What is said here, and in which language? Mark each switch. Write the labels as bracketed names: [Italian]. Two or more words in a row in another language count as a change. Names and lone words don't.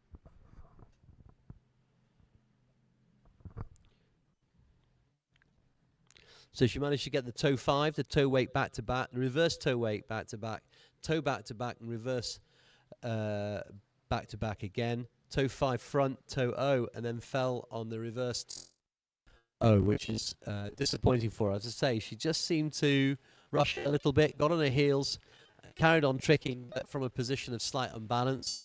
[English] So she managed to get the toe 5, the toe weight back to back, the reverse toe weight back to back, toe back to back, and reverse back to back again. Toe 5 front, toe O, and then fell on the reverse O, which is disappointing for her. As I say, she just seemed to rush a little bit, got on her heels, carried on tricking from a position of slight unbalance.